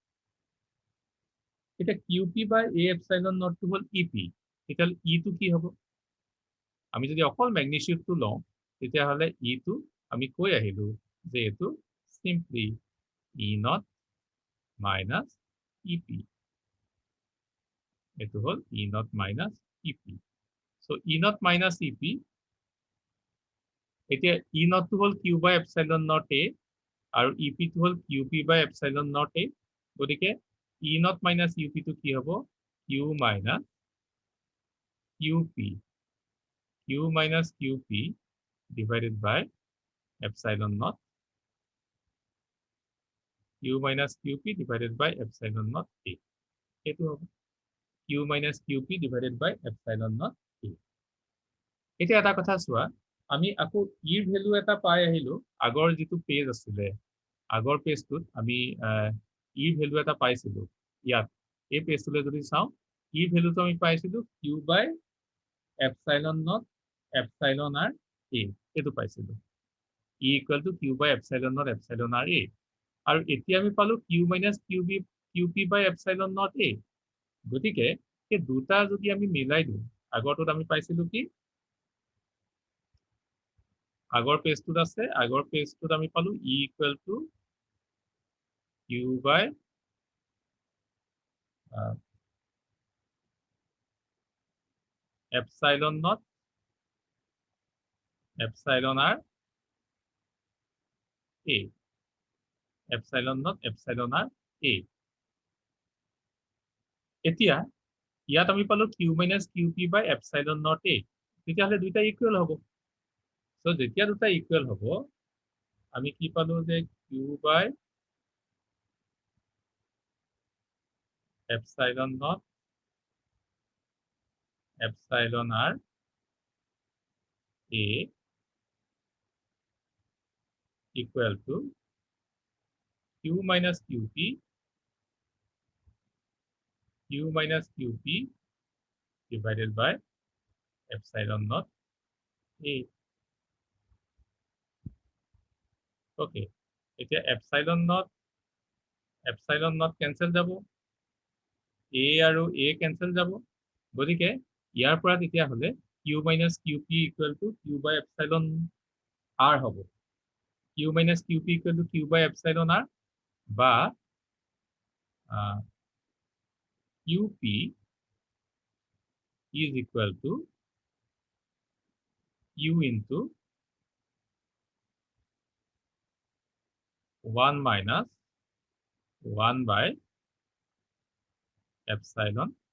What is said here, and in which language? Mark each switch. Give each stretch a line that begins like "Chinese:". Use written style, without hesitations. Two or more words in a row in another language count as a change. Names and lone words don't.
Assamese: এটা
English: QP by A epsilon naught
Assamese: to হল EP এটা E to কি হ'ব আমি যদি অকল ম্যাগনিটিউড টো লওঁ তেতিয়া হলে E to আমি কৈ আহিলো যে এটো
English: simply E naught minus EP
Assamese: এটো হল
English: E naught minus EP so E naught minus EP এতিয়া E naught
Assamese: to হল
English: Q by epsilon naught A আৰু EP
Assamese: to হল
English: QP by epsilon naught A গতিকে E naught minus UP
Assamese: to কি হ'ব
English: Q minus QP Q minus QP divided by epsilon naught Q minus QP divided by epsilon naught A
Assamese: এটো হ'ব
English: Q minus QP divided by epsilon naught
Assamese: A এতিয়া এটা কথা চোৱা আমি আকৌ E ৰ ভ্যালু এটা পাই আহিলো আগৰ যেটো পেজ আছিল আগৰ পেজটোত আমি E ৰ ভ্যালু এটা পাইছিলো ইয়াত এই পেজটোলে যদি চাও E ভ্যালুটো আমি পাইছিলো
English: Q by epsilon naught epsilon r A
Assamese: এটো পাইছিলো
English: E equal to Q by epsilon naught epsilon r A
Assamese: আৰু এতিয়া আমি পালো
English: q minus qp by epsilon naught a
Assamese: গতিকে এই দুটা যদি আমি মিলাই দিওঁ আগৰটোত আমি পাইছিলো কি আগৰ পেজটোত আছে আগৰ পেজটোত আমি পালো
English: e equal to q by epsilon naught epsilon r a epsilon naught epsilon r a
Assamese: এতিয়া ইয়াত আমি পালো
English: q minus qp by epsilon naught a
Assamese: তেতিয়াহলে দুইটা ইকুৱেল হ'ব সো যেতিয়া দুটা ইকুৱেল হ'ব আমি কি পালো যে
English: q by epsilon naught epsilon r a equal to q minus qp divided by epsilon naught a okay এতিয়া epsilon naught cancel যাব a আৰু a cancel
Assamese: যাব গতিকে ইয়াৰ পৰা তেতিয়া হলে
English: q minus qp equal to q by epsilon r হ'ব q minus qp equal to q by epsilon r বা qp is equal to q into 1 minus 1 by epsilon